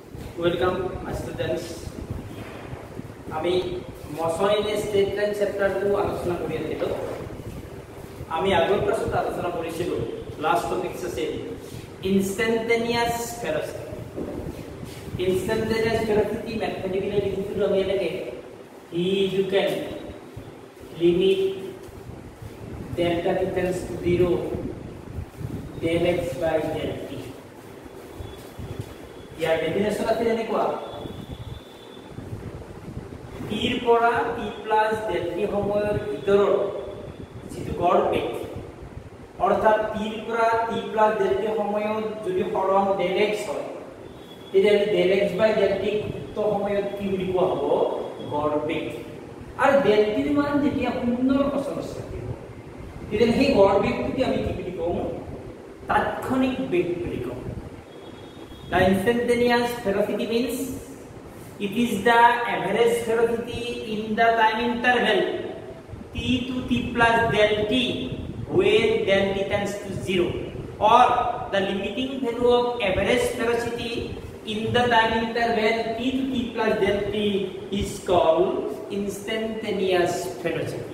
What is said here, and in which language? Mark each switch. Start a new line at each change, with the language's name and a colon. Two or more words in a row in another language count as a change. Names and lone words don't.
English: Welcome, my students. আমি motion in a straight line chapter 2
Assamese: আলোচনা কৰি আছিলো। আমি আগৰ ক্লাছত আলোচনা কৰিছিলো
English: last topic
Assamese: আছে
English: instantaneous velocity. Instantaneous velocity mathematically
Assamese: লিখিছিলো আমি এনেকে
English: you can limit delta t tends to 0 del x by del t.
Assamese: ইয়াৰ ডেফিনেশন আছে এনেকুৱা t ৰ পৰা
English: t plus del t
Assamese: সময়ৰ ভিতৰত যিটো গড় বেগ অৰ্থাৎ t ৰ পৰা
English: t plus del t
Assamese: সময়ত যদি হৰণ del x হয় তেতিয়া
English: del x by del t
Assamese: উক্ত সময়ত কি বুলি কোৱা হ'ব গড় বেগ আৰু
English: del t
Assamese: ৰ মান যেতিয়া 0 ৰ ওচৰত থাকিব তেতিয়া সেই গড় বেগটো আমি কি বুলি কওঁ তাৎক্ষণিক বেগ বুলি কওঁ।
English: The instantaneous velocity means it is the average velocity in the time interval t to t plus del t when del t tends to 0, or the limiting value of average velocity in the time interval t to t plus del t is called instantaneous velocity.